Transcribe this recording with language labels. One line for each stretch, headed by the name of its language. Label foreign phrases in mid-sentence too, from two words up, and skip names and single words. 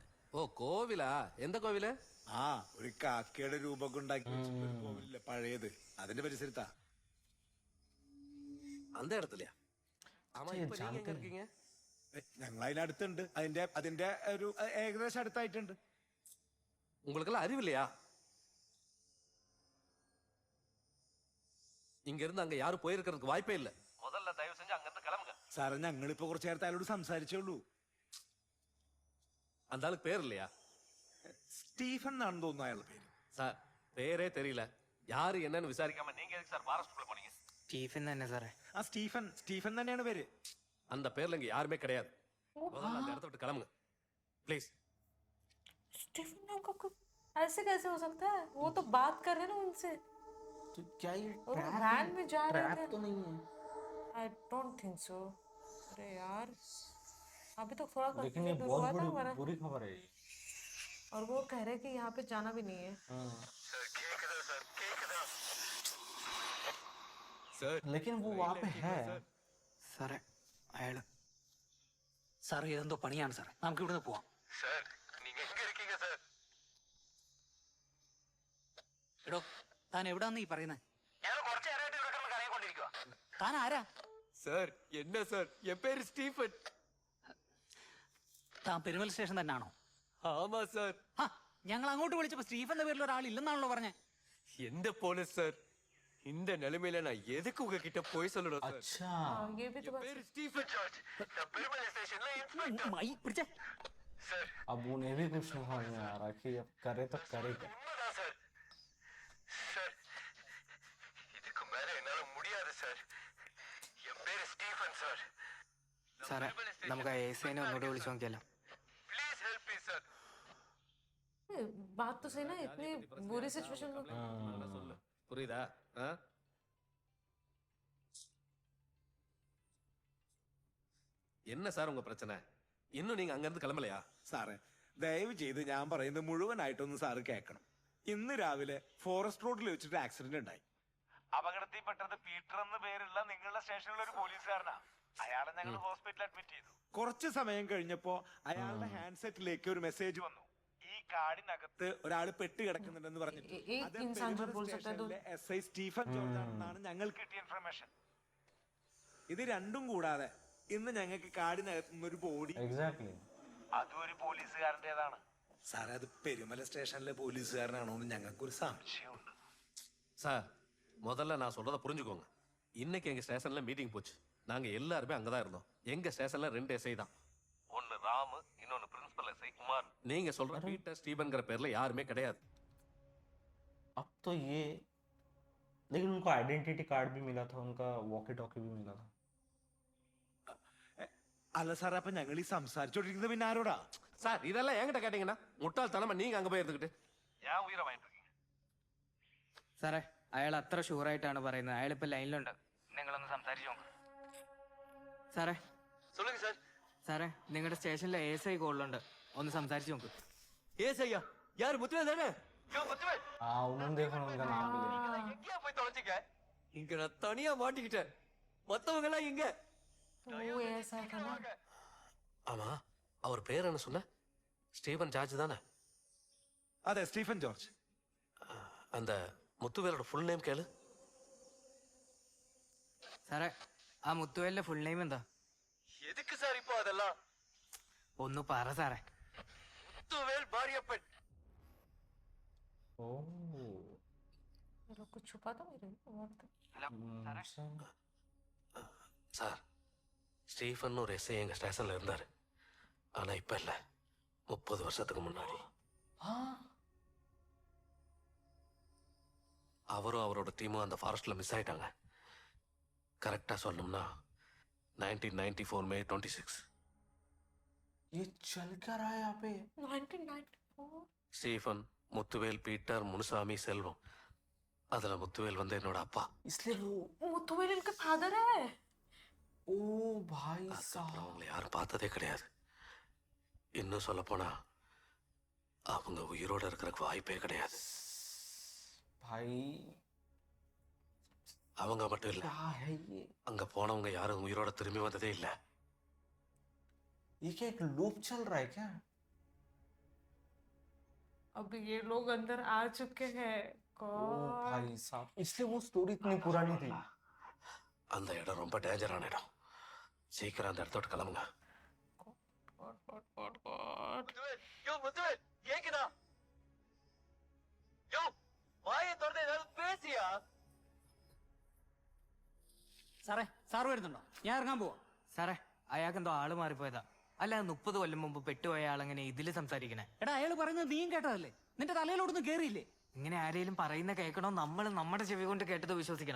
Malayalam: ഓ കോവിലാ? എന്താ കോവില്? ആ, ഒരു കാക്കയുടെ രൂപമൊക്കെ ഉണ്ടാക്കി വെച്ചിട്ടുള്ള ഒരു കോവിലില്ലേ പഴയത്, അതിന്റെ പരിസരത്താ.
Tamil: அந்த இடத்தில்ல. ஆமா இப்பொ നീங்க എங்க இருக்கீங்க?
Malayalam: ഞങ്ങൾ അതിനടുത്തുണ്ട്. അതിന്റെ ഒരു ഏകദേശം അടുത്തായിട്ടുണ്ട്.
Tamil: உங்களுக்கெல்லாம் அறிவில்லையா? இங்க இருந்து அங்க யாரும் போயிருக்கிறதுக்கு வாய்ப்பே இல்ல. முதல்ல தயவு செஞ்சு அங்க இருந்து கிளம்புங்க.
Malayalam: സാറേ, ഞങ്ങളിപ്പോ കുറച്ചു നേരത്തെ അയാളോട് സംസാരിച്ചോളൂ.
Tamil: அந்த ஆளுக்கு பேர் இல்லையா?
Malayalam: സ്റ്റീഫൻ എന്നാണെന്ന് തോന്നുന്നു അയാളുടെ പേര്.
Tamil: சார் பேரே தெரியல. யாரு என்னன்னு விசாரிக்காம நீங்க எதுக்கு சார் ஃபாரஸ்ட்குள்ள போனீங்க?
Malayalam: സ്റ്റീഫൻ തന്നെ സാറേ. ആ സ്റ്റീഫൻ തന്നെയാണ് പേര്.
Tamil: அந்த பேர்ல இங்க யாருமே கிடையாது. முதல்ல அந்த இடத்த விட்டு கிளம்புங்க ப்ளீஸ்.
Hindi: स्टीफन अंकल को ऐसे कैसे हो सकता है? वो तो बात कर रहे हैं ना उनसे, तो क्या ये और वो वैन में जा रहे ट्रैप थे. तो नहीं है?
English: I don't think so.
Hindi: अरे यार, अभी तो थोड़ा लेकिन ये कंफ्यूजन बहुत हुआ था बड़ी हमारा, बुरी खबर है ये. और वो कह रहे हैं कि यहाँ पे जाना भी नहीं है. लेकिन वो वहाँ पे है.
Malayalam: സാറേ അയാള് സാർ ഇതെന്തോ പണിയാണ് സാർ, നമുക്ക് ഇവിടുന്ന് പോവാം. എടോ, താൻ എവിടാന്ന് ഈ പറയുന്നത്? താൻ ആരാ?
Tamil: சார் என்ன சார், என் பேரு ஸ்டீஃபன்.
Malayalam: താൻ പെരുമൽ സ്റ്റേഷൻ തന്നെയാണോ?
Tamil: ஆமா சார்.
Malayalam: ആ, ഞങ്ങൾ അങ്ങോട്ട് വിളിച്ചപ്പോ സ്റ്റീഫൻ എന്ന പേരിൽ ഒരാൾ ഇല്ലെന്നാണല്ലോ പറഞ്ഞേ.
Tamil: எந்த போலீஸ் சார்? இந்த நிலைமையில நான் எதுக்கு உங்ககிட்ட போய் சொல்லணும் சார்?
Hindi: अच्छा, हाँ, ये भी तो बात
Tamil: பேரு ஸ்டீஃபன் ஜார்ஜ். நான் பெருமலை ஸ்டேஷன்ல இன்ஸ்பெக்டர்.
Malayalam: മൈ പിടിച്ചേ.
Hindi: अब उन्हें भी कुछ नहीं समझ में आ रहा कि अब करे तो करे क्या.
Tamil: உண்மைதான் சார். சார் இதுக்கு மேல என்னால முடியாது சார். என் பேரு ஸ்டீஃபன் சார்.
Malayalam: സാറേ, നമുക്ക് ആ എസ് ഐനെ ഒന്നുകൂടെ വിളിച്ചു നോക്കിയാലോ?
English: Please help me sir.
Hindi: है. बात तो सही ना, इतनी बुरी सिचुएशन में
Tamil: சொல்லு புரியுதா? என்ன சார் உங்க பிரச்சனை? இன்னும் நீங்க அங்க இருந்து கிளம்பலையா?
Malayalam: സാറേ, ദയവ് ചെയ്ത് ഞാൻ പറയുന്നത് മുഴുവനായിട്ടൊന്ന് സാറ് കേൾക്കണം. ഇന്ന് രാവിലെ ഫോറസ്റ്റ് റോഡിൽ വെച്ചിട്ട് ആക്സിഡന്റ് ഉണ്ടായി. അപകടത്തിൽപ്പെട്ടത് പീറ്റർ എന്ന പേരുള്ള നിങ്ങളുടെ സ്റ്റേഷനിലെ ഒരു പോലീസുകാരനാ. അയാളെ ഞങ്ങൾ ഹോസ്പിറ്റലിൽ അഡ്മിറ്റ് ചെയ്തു. കുറച്ച് സമയം കഴിഞ്ഞപ്പോ അയാളുടെ ഹാൻഡ്സെറ്റിലേക്ക് ഒരു മെസ്സേജ് വന്നു. ഈ കാടിനകത്ത് ഒരാൾ പെട്ട് കിടക്കുന്നുണ്ടെന്ന് പറഞ്ഞിട്ട്.
Hindi: एक
Malayalam: അത്
Hindi: इंसान जो
Malayalam: പെരുമല
Hindi: बोल सकता है तो
Malayalam: സ്റ്റേഷനിലെ SI സ്റ്റീഫൻ ജോർജ് ആണെന്നാണ് ഞങ്ങൾക്ക് കിട്ടിയ ഇൻഫർമേഷൻ. ഇത് രണ്ടും കൂടാതെ ഇന്ന് ഞങ്ങൾക്ക് കാടിനകത്ത് നിന്നൊരു ബോഡി,
Hindi: एग्जैक्टली.
Malayalam: അതും ഒരു പോലീസുകാരൻ്റെതാണ്. സാറേ, അത് പെരുമല സ്റ്റേഷനിലെ പോലീസുകാരനാണോ എന്ന് ഞങ്ങൾക്കൊരു സംശയമുണ്ട്.
Tamil: சார் முதல்ல நான் சொல்றதை புரிஞ்சுக்கோங்க. இன்னைக்கு எங்க ஸ்டேஷன்ல மீட்டிங் போச்சு. நாங்க எல்லாருமே அங்கதான் இருந்தோம். எங்க ஸ்டேஷன்ல 2 எஸ்ஐ தான். ஒன்னு ராமு, இன்னொன்னு பிரின்சிபல் எஸ்ஐ குமார். நீங்க சொல்ற பீட்டர் ஸ்டீபன்ங்கிற பேர்ல யாருமே கிடையாது.
Hindi: अब तो ये, लेकिन उनको
English: identity card
Hindi: भी मिला था, उनका
English: walkie talkie
Hindi: भी मिला था.
Malayalam: അല്ല സാറേ, അപ്പൊ ഞങ്ങൾ ഈ സംസാരിച്ചോണ്ടിരിക്കുന്നത് പിന്നെ ആരോടാ?
Tamil: சார் இதெல்லாம் என்கிட்ட கேட்டீங்கன்னா முட்டாள்தனமா நீங்க அங்க போய் இருந்துகிட்டு ஏன் உயிரை வாங்கிட்டு இருக்கீங்க?
Malayalam: സാറേ, അയാൾ അത്ര ഷുവറായിട്ടാണ് പറയുന്നത്. അയാളിപ്പോ ലൈനിലുണ്ട്, നിങ്ങളൊന്ന് സംസാരിച്ചു നോക്ക്. സാറേ
Tamil: சொல்லுங்க சார்.
Malayalam: സാറേ, നിങ്ങളുടെ സ്റ്റേഷനിലെ എസ് ഐ കോളിലുണ്ട്, ഒന്ന് സംസാരിച്ചു നോക്ക്.
Tamil: ஏஸ் ஐயா, யார் முத்துவேல் தானே? முத்துவேல்
Hindi: हाँ, उन्होंने देखा उनका नाम भी लिया.
Tamil: எங்கேயா போய் தொலைச்சிக்க? இங்க நான் தனியா மாட்டிக்கிட்டேன். மத்தவங்க எல்லாம் இங்க.
Hindi: वो ऐसा था ना.
Tamil: ஆமா, அவர் பேர் என்ன சொன்ன? ஸ்டீபன் ஜார்ஜ் தானே?
Malayalam: അതെ, സ്റ്റീഫൻ ജോർജ്.
Tamil: அந்த முத்துவேலோட
English: full name
Tamil: கேளு.
Malayalam: സാറേ, ആ മുത്തുവേലിന്റെ
English: full name
Malayalam: എന്താ?
Tamil: எதுக்கு சார் இப்போ அதெல்லாம்?
Malayalam: ഒന്ന് പറ സാറേ.
Tamil: முத்துவேல் பாரியப்பன்.
Hindi: ओह. ये लोग कुछ छुपा तो मेरे और तो.
Tamil: சார், ஸ்டீஃபன் ஒரு எஸ்ஐ எங்க ஸ்டேஷன்ல இருந்தாரு. ஆனா இப்ப இல்ல, 30 வருஷத்துக்கு முன்னாடி. அவரும் அவரோட டீமும் அந்த ஃபாரஸ்ட்ல மிஸ் ஆயிட்டாங்க. கரெக்டா சொல்லணும்னா 1994 May 26.
Hindi: ये चल क्या रहा है यहाँ पे? 1994.
Tamil: ஸ்டீஃபன், முத்துவேல், பீட்டர், முனுசாமி, செல்வம். அதுல முத்துவேல் வந்து என்னோட அப்பா.
Hindi: इसलिए वो मुथुवेल इनके फादर है। ओ भाई
Tamil: அதுக்கப்புறம்
Hindi: साहब
Tamil: அவங்களை யாரும் பார்த்ததே கிடையாது. இன்னும் சொல்ல போனா அவங்க உயிரோட இருக்கிறதுக்கு வாய்ப்பே கிடையாது.
Hindi: भाई
Tamil: அவங்க மட்டும் இல்ல,
Hindi: क्या है ये
Tamil: அங்க போனவங்க யாரும் உயிரோட திரும்பி வந்ததே இல்ல.
Hindi: क्या एक लूप चल रहा है क्या अब ये लोग अंदर आ चुके हैं। ओ गॉड भाई साहब इसलिए वो स्टोरी इतनी पुरानी थी
Tamil: அந்த இடம் ரொம்ப டேஞ்சரான இடம். சீக்கிரம் அந்த இடத்தோட கிளம்புங்க.
Hindi: गॉड गॉड गॉड।
Tamil: யோ முத்துவேல் கேக்குதா? யோ வாயை திறந்து ஏதாவது பேசியா?
Malayalam: സാറേ സാറ് വരുന്നുണ്ടോ? ഞാൻ ഇറങ്ങാൻ പോവാ. സാറേ അയാൾക്ക് എന്തോ ആള് മാറിപ്പോയതാ. അല്ല 30 കൊല്ലം മുമ്പ് പെട്ടുപോയ ആളെങ്ങനെ ഇതില് സംസാരിക്കണേ? എടാ അയാൾ പറയുന്നത് നീയും കേട്ടതല്ലേ? നിന്റെ തലയിലോടൊന്നും കേറിയില്ലേ? ഇങ്ങനെ ആരെങ്കിലും പറയുന്ന കേൾക്കണോ, നമ്മൾ നമ്മുടെ ചെവി കൊണ്ട് കേട്ടത് വിശ്വസിക്കണം?